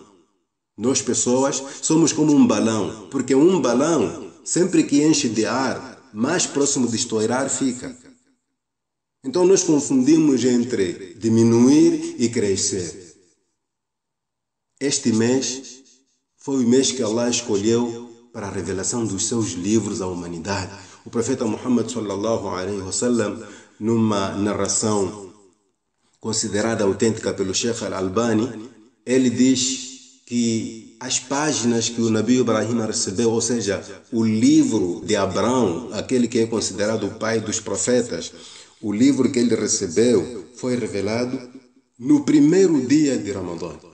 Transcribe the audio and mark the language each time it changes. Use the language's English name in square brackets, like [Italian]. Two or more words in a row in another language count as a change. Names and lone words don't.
[Portuguese] Nós pessoas somos como um balão, porque um balão, sempre que enche de ar, mais próximo de estourar fica. Então nós confundimos entre diminuir e crescer. Este mês foi o mês que Allah escolheu para a revelação dos seus livros à humanidade. O profeta Muhammad [Arabic] صلى الله عليه وسلم, [Portuguese] numa narração considerada autêntica pelo Sheikh Al-Albani, ele diz que as páginas que o Nabi Ibrahim recebeu, ou seja, o livro de Abraão, aquele que é considerado o pai dos profetas, o livro que ele recebeu foi revelado no primeiro dia de Ramadã.